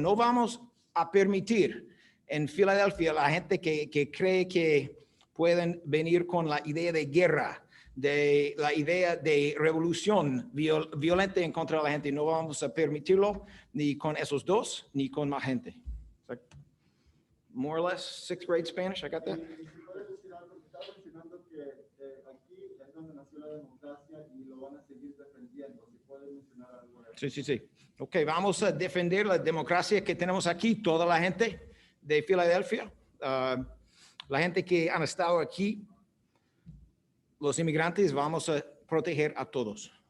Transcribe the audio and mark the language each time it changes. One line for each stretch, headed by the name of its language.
Spanish: No vamos a permitir en Filadelfia la gente que cree que pueden venir con la idea de guerra, de la idea de revolución violenta en contra de la gente. No vamos a permitirlo ni con esos dos, ni con más gente.
English: More or less, sixth grade Spanish, I got that?
Spanish: Y si puedes decir algo, estaba mencionando que aquí es donde nació la democracia y lo van a seguir defendiendo. Si puedes mencionar algo de eso. Sí. Ok, vamos a defender la democracia que tenemos aquí, toda la gente de Filadelfia, la gente que han estado aquí, los inmigrantes, vamos a proteger a todos.